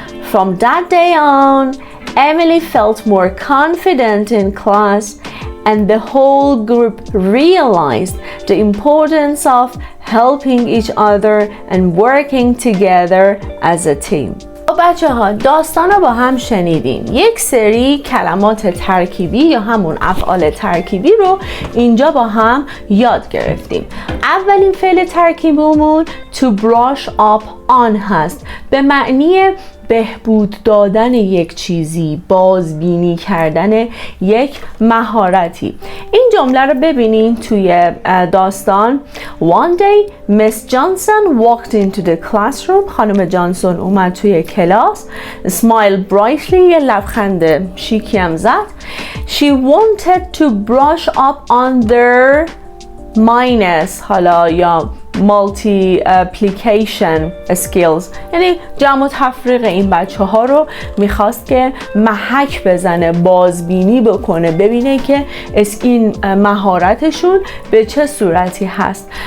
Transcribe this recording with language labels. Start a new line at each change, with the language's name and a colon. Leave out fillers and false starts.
English: From that day on, Emily felt more confident in class, and the whole group realized the importance of helping each other and working together as a team.
Persian: بچه ها داستان رو با هم شنیدیم. یک سری کلمات ترکیبی یا همون افعال ترکیبی رو اینجا با هم یاد گرفتیم. اولین فعل ترکیبیمون
English: to brush up on
Persian: هست، به معنی بهبود دادن یک چیزی، بازبینی کردن یک مهارتی. این جمله رو ببینین توی داستان.
English: One day Miss Johnson walked into the classroom.
Persian: خانم جانسون اومد توی کلاس.
English: Smiled brightly،
Persian: یه لبخند شیکی هم زد.
English: She wanted to brush up on their minus،
Persian: حالا یا
English: multiplication skills،
Persian: یعنی جمع و تفریق این بچه ها رو میخواست که محک بزنه، بازبینی بکنه، ببینه که این مهارتشون به چه صورتی هست.